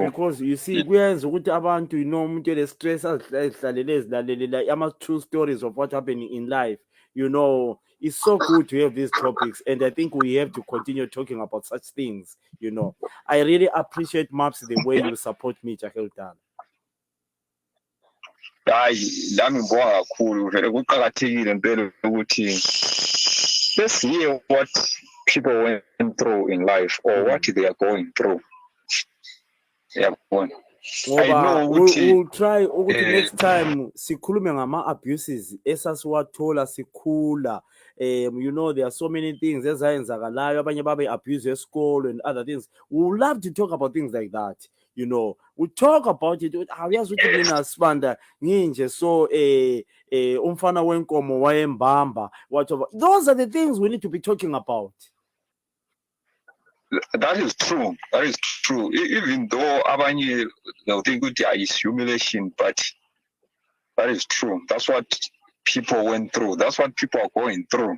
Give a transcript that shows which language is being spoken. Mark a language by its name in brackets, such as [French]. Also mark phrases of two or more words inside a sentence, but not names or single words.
[English] Because you see, whereas [North Ndebele] ukuthi abantu, [English] you know, [North Ndebele] umuntu le [English] stress ama true stories of what's happening in life, you know, it's so good to have these topics, and I think we have to continue talking about such things, you know. I really appreciate Maps the way you support me, Chakel Tala. [North Ndebele] Hayi, lami ngibonga kakhulu vele kuqhakathekile impela ukuthi [English] let's hear what people went through in life or what they are going through. Yeah, we'll try next time [North Ndebele] sikhulume ngama [English] abuses [North Ndebele] esasiwathola sikhula. [English] You know, there are so many things [North Ndebele] ezayenzakalayo, abanye babe [English] abuse esikolo and other things. We would love to talk about things like that, you know. We talk about it. [North Ndebele] Awuyazi ukuthi mina Sibanda nginje so umfana wenkomo wayembamba, [English] whatever. Those are the things we need to be talking about. That is true. That is true. Even though abanye they'll think it's humiliation, but that is true. That's what people went through. That's what people are going through.